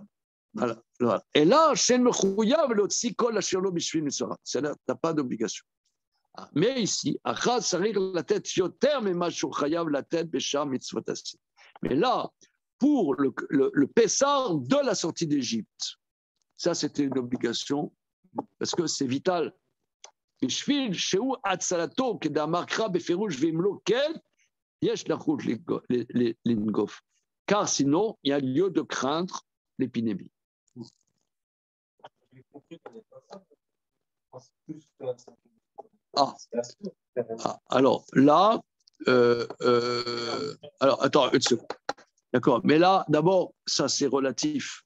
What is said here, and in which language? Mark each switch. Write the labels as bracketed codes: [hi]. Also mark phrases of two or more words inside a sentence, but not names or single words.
[fr] Et là, tu n'as pas d'obligation. Mais ici, la tête la tête mais là, pour le Pessar de la sortie d'Égypte, ça c'était une obligation parce que c'est vital. [he] בשביל שהוא הצלתו כדאמר קרא בפירוש ואם לא כן, יש לחוש לנגוף. [fr] Car sinon, il y a lieu de craindre l'épidémie. Alors là, alors attends une seconde. D'accord, mais là, d'abord, ça c'est relatif.